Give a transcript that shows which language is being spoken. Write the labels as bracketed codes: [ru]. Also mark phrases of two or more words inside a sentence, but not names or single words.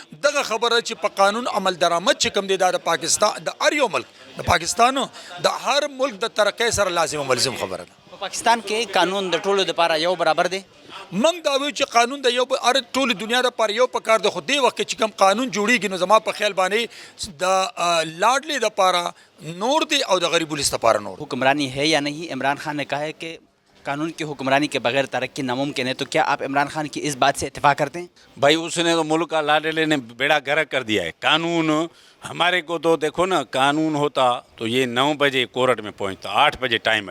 [ps] دغه خبره چې په قانون عمل درآمد چې کوم دی دا د پاکستان د هر یو ملک د پاکستان د هر ملک د ترقۍ سره لازم او ملزم خبره ده. په پاکستان کې قانون د ټولو دپاره یو برابر دی؟ موږ دا وایو چې قانون د یو هر ټولې دنیا دپاره یو پکار دی خو دې وخت کې چې کوم قانون جوړېږي نو زما په خیال باندې د لاډلې دپاره نور دی او د غریب الناس دپاره نور. [ur] حکمرانی ہے یا نہیں؟ عمران خان نے کہا ہے کہ قانون کی حکمرانی کے بغیر ترقی ناممکن ہے. تو کیا آپ عمران خان کی اس بات سے اتفاق کرتے ہیں؟ بھائی اس نے تو ملک کا لاڈلے نے بیڑا گرک کر دیا ہے. قانون ہمارے کو تو دیکھو نا قانون ہوتا تو یہ 9 بجے کورٹ میں پہنچتا 8 بجے ٹائم ہے.